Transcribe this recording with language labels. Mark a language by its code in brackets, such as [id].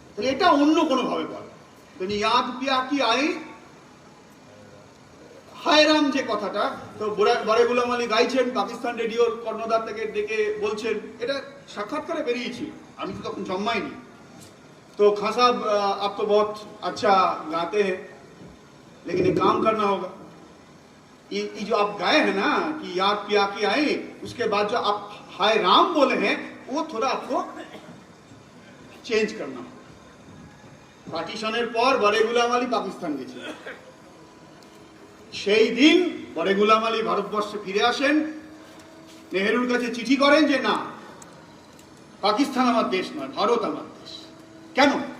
[bn] এটা অন্য কোনো ভাবে বলে, ইয়াদ পিয়া কি আই হায় রাম যে কথাটা, তো বড়ে গোলাম আলী গাইছেন, পাকিস্তান রেডিওর কর্ণধার থেকে ডেকে বলছেন, এটা সাক্ষাৎকারে বেরিয়েছিল, আমি তো তখন জন্মাইনি। [hi] তো খান साहब आप तो बहुत अच्छा गाते हैं, लेकिन एक काम करना होगा, ये जो आप गाए हैं ना कि याद पिया के आए, उसके बाद जो आप हाय राम बोले हैं वो थोड़ा आपको चेंज करना होगा। [bn] পার্টিশনের পর বড়ে গোলাম আলী পাকিস্তান গেছে, সেই দিন বড়ে গোলাম আলী ভারতবর্ষে ফিরে আসেন, নেহেরুর কাছে চিঠি করেন যে না, পাকিস্তান আমার দেশ নয়, ভারত আমার দেশ। কেন?